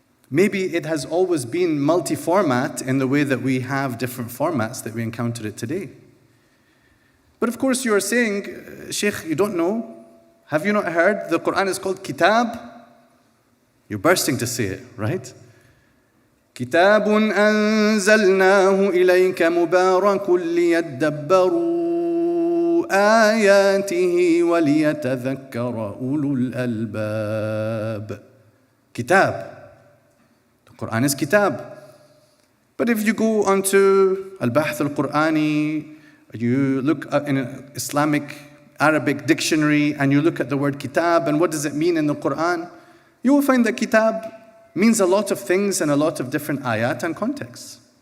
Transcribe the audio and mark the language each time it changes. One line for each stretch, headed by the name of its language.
English: Maybe it has always been multi-format in the way that we have different formats that we encounter it today. But of course you are saying, Sheikh, you don't know? Have you not heard the Quran is called Kitab? You're bursting to say it, right?
Arabic: كتاب أنزلناه إليك مبارك ليدبروا آياته وليتذكر أولو الألباب.
English: Kitab. The Quran is Kitab. But if you go onto Al-Bahth al-Qur'ani, you look in an Islamic Arabic dictionary and you look at the word Kitab and what does it mean in the Quran, you will find that Kitab means a lot of things and a lot of different ayat and contexts.